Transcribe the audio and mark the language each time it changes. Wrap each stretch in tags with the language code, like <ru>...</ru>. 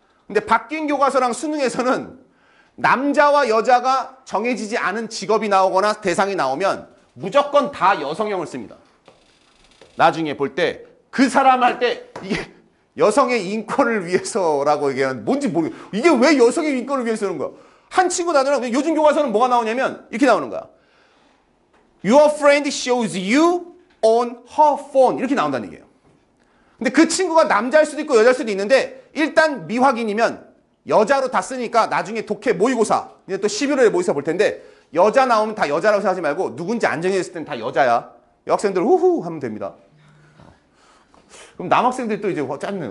<ko>근데 바뀐 교과서랑 수능에서는 남자와 여자가 정해지지 않은 직업이 나오거나 대상이 나오면 무조건 다 여성형을 씁니다. 나중에 볼 때 그 사람 할 때 이게 여성의 인권을 위해서라고 얘기하는 뭔지 모르겠어. 이게 왜 여성의 인권을 위해서 하는 거야? 한 친구 단어는 요즘 교과서는 뭐가 나오냐면 이렇게 나오는 거야.</ko> <en>Your friend shows you on her phone.</en> <ko>이렇게 나온다는 얘기예요. 근데 그 친구가 남자일 수도 있고 여자일 수도 있는데 일단 미확인이면 여자로 다 쓰니까 나중에 독해 모의고사 이제 또 11월에 모의고사 볼 텐데 여자 나오면 다 여자라고 생각하지 말고 누군지 안 정해졌을 때는 다 여자야. 여학생들 후후 하면 됩니다. 그럼 남학생들이 또 이제 짜증내.</ko>